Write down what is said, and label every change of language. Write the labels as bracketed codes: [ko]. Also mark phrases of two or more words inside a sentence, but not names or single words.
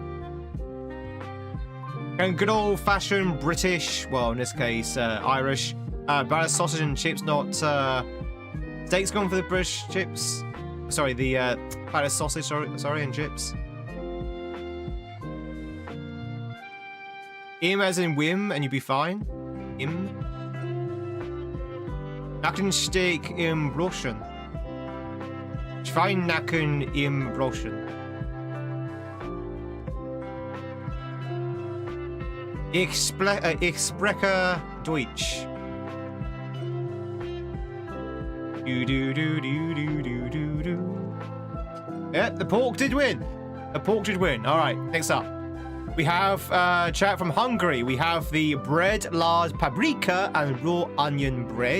[en] And good old-fashioned British, well, in this case, Irish, battered sausage and chips, not... Steak's gone for the British chips. Sorry, the battered sausage, sorry, and chips. Im as in Wim, and you'd be fine. Im. [de] Nackensteak im Brötchen. Schweinenacken im Brötchen. Ich spreche Deutsch. [en] Yeah, the pork did win. The pork did win. All right, next up. We have chat from Hungary. We have the bread, lard, paprika, and raw onion bread.